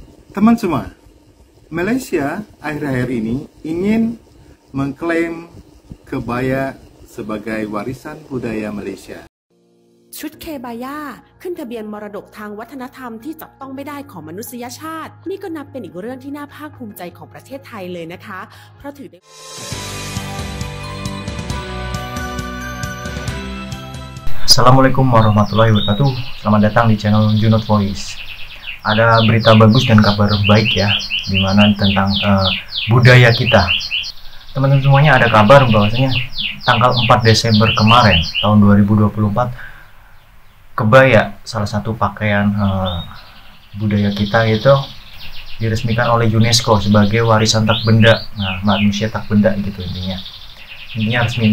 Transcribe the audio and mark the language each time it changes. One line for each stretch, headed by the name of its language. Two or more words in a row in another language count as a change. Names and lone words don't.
Indonesian: Teman semua, Malaysia akhir-akhir ini ingin mengklaim kebaya sebagai warisan budaya Malaysia.
Thai: ชุดเคบาย่าขึ้นทะเบียนมรดกทางวัฒนธรรมที่จับต้องไม่ได้ของมนุษยชาตินี่ก็นับเป็นอีกเรื่องที่น่าภาคภูมิใจของประเทศไทยเลยนะคะเพราะถือได้
Arabic: السلام عليكم ورحمة الله وبركاته.
Indonesian: Selamat datang di channel Junot Voice. Ada berita bagus dan kabar baik ya, dimana tentang budaya kita. Teman-teman semuanya, ada kabar bahwasanya tanggal 4 Desember kemarin tahun 2024, kebaya, salah satu pakaian budaya kita itu diresmikan oleh UNESCO sebagai warisan tak benda, manusia tak benda gitu intinya resmi.